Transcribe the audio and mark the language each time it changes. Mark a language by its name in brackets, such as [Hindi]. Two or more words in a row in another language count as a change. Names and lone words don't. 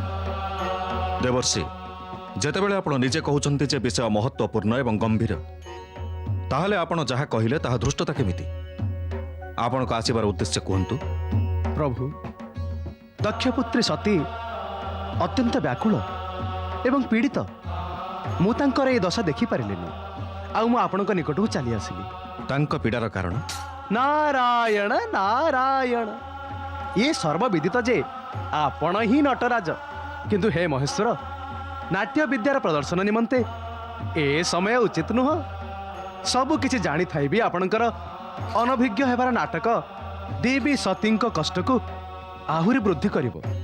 [Odia] ଦେବର୍ଷି ଯେତେବେଳେ ଆପଣ ନିଜେ କହୁଛନ୍ତି ଯେ ବିଷୟ ମହତ୍ୱପୂର୍ଣ୍ଣ ଏବଂ ଗମ୍ଭୀର, ତାହାହେଲେ ଆପଣ ଯାହା କହିଲେ ତାହା ଧୃଷ୍ଟତା କେମିତି? ଆପଣ କୁ ଆସିବାର ଉଦ୍ଦେଶ୍ୟ କହନ୍ତୁ। ପ୍ରଭୁ ଦକ୍ଷପୁତ୍ରୀ ସତୀ ଅତ୍ୟନ୍ତ ବ୍ୟାକୁଳ ଏବଂ ପୀଡ଼ିତ। ମୁଁ ତାଙ୍କର ଏ ଦଶା ଦେଖି ପାରିଲିନି ଆଉ ମୁଁ ଆପଣଙ୍କ ନିକଟକୁ ଚାଲି ଆସିଲି। ତାଙ୍କ ପୀଡ଼ାର କାରଣ ନାରାୟଣ ନାରାୟଣ ଏ ସର୍ବବିଦିତ ଯେ ଆପଣ ହିଁ ନଟରାଜ, କିନ୍ତୁ ହେ ମହେଶ୍ୱର ନାଟ୍ୟ ବିଦ୍ୟାର ପ୍ରଦର୍ଶନ ନିମନ୍ତେ ଏ ସମୟ ଉଚିତ ନୁହେଁ। ସବୁ କିଛି ଜାଣି ଥାଇ ବି ଆପଣଙ୍କର ଅନଭିଜ୍ଞ ହେବାର ନାଟକ ଦେବୀ ସତୀଙ୍କ କଷ୍ଟ କୁ ଆହୁରି ବୃଦ୍ଧି କରିବ।